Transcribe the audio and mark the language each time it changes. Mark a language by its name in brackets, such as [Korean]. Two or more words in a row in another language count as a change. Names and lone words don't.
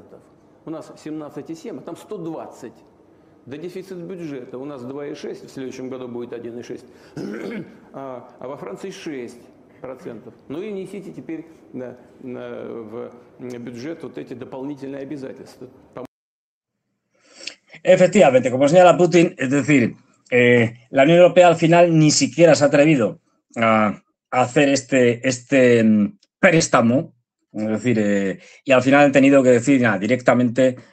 [Russian] У нас 17,7, а там 120. Да дефицит бюджета у нас 2,6, в следующем году будет 1,6, а во Франции 6%. Ну и внесите теперь в бюджет вот эти дополнительные обязательства. [Spanish] Efectivamente, como señala Putin, es decir, la Unión Europea al final ni siquiera se ha atrevido a hacer este préstamo, es decir, y al final han tenido que decir, directamente